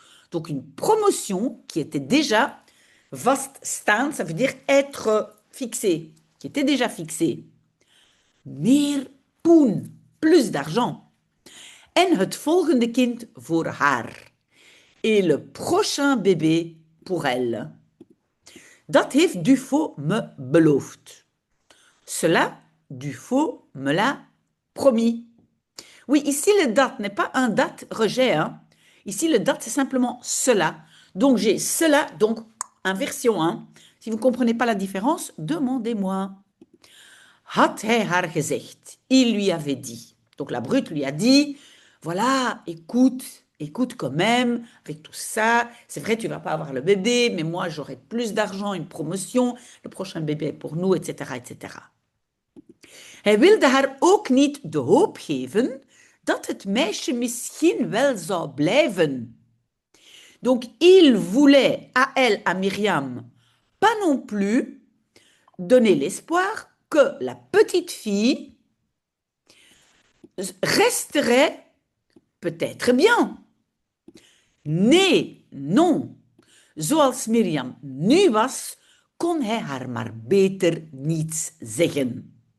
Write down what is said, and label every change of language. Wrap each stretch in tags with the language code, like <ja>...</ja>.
<fr>Donc, une promotion qui était déjà vaststaan, ça veut dire être fixé, qui était déjà fixé.</fr> <nl>Meer poen,</nl> <fr>plus d'argent.</fr> <nl>En het volgende kind voor haar.</nl> <fr>Et le prochain bébé pour elle.</fr> <nl>Dat heeft Dufaux me beloofd.</nl> <fr>Cela, Dufaux me l'a promis. Oui, ici le date n'est pas un date rejet. Hein. Ici le date c'est simplement cela. Donc j'ai cela, donc inversion. Hein. Si vous ne comprenez pas la différence, demandez-moi.</fr> <nl>Had hij haar gezegd.</nl> <fr>Il lui avait dit. Donc la brute lui a dit, voilà, écoute quand même, avec tout ça, c'est vrai, tu vas pas avoir le bébé, mais moi, j'aurai plus d'argent, une promotion, le prochain bébé est pour nous, etc., etc.</fr> <nl>Hij wilde haar ook niet de hoop geven dat het meisje misschien wel zou blijven.</nl> <fr>Donc, il voulait à elle, à Myriam, pas non plus donner l'espoir que la petite fille resterait peut-être bien.</fr> <nl>Nee,</nl> <fr>non.</fr> <nl>Zoals Myriam nu was, kon hij haar maar beter niets zeggen.</nl>